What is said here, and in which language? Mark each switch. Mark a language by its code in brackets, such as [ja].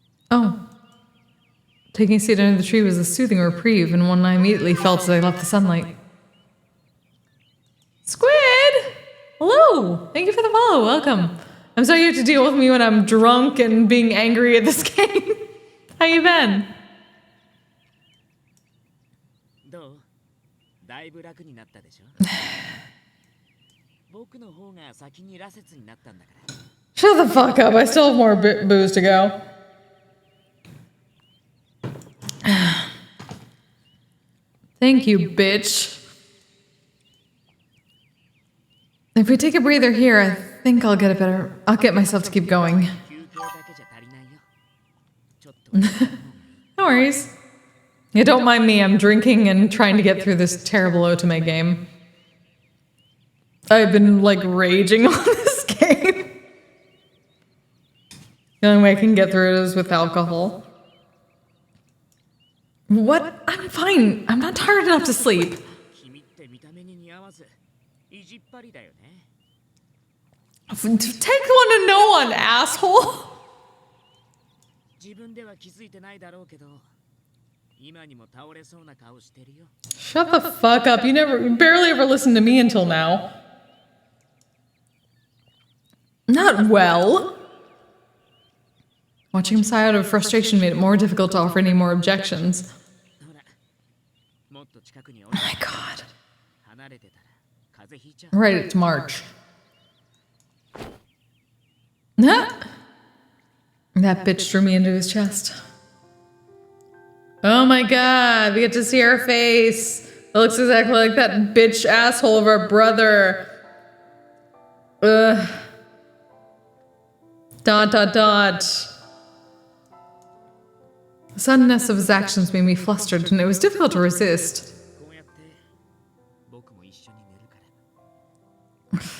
[en] Oh. Taking a seat under the tree was a soothing reprieve, and one I immediately felt as I left the sunlight. Squid! Hello! Thank you for the follow. Welcome. I'm sorry you have to deal with me when I'm drunk and being angry at this game. How you been? [ja] どう？だいぶ楽になったでしょ？僕の方が先に羅刹になったんだから。 [en] Shut the fuck up. I still have more booze to go. Thank you, bitch. If we take a breather here, I think I'll get myself to keep going. [ja] 休憩だけじゃ足りないよ。ちょっと。 [en] No worries. Yeah, don't mind me. I'm drinking and trying to get through this terrible Otome game. I've been like raging on this game. The only way I can get through it is with alcohol. What? I'm fine. I'm not tired enough to sleep. [ja] 君って見た目に似合わず、意地っ張りだよね。 [en] Take one to no one, asshole. [ja] 自分では気づいてないだろうけど、今にも倒れそうな顔してるよ。 [en] Shut the fuck up. You barely ever listened to me until now. Not well. Watching him sigh out of frustration made it more difficult to offer any more objections. [ja] ほら、もっと近くに [en] Oh my god. [ja] 離れてたら風邪ひいちゃう。 [en] Right, it's March. That bitch drew me into his chest. Oh my god, we get to see her face. It looks exactly like that bitch asshole of our brother. Ugh. ... The suddenness of his actions made me flustered, and it was difficult to resist. [ja] こうやって僕も一緒に寝るから